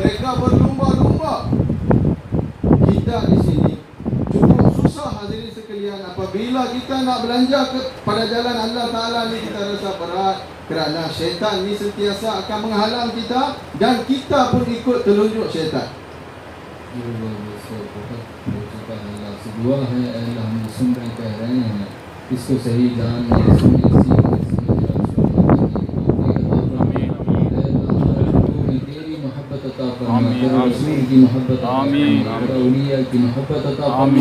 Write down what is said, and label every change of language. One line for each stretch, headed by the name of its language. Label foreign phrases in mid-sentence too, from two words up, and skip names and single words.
Malay: Mereka berlumba-lumba. Kita di sini cukup susah hadirin sekalian. Apabila kita nak belanja pada jalan Allah Ta'ala ni, kita rasa berat, kerana syaitan ni sentiasa akan menghalang kita, dan kita pun ikut telunjuk syaitan.
Hindi: दुआ है अल्लाह हम सुन रहे कह रहे हैं इसको सही जान फरमा, तेरे रसूल की मोहब्बत अता फरमा, तेरे औलिया की मोहब्बत अता फरमा।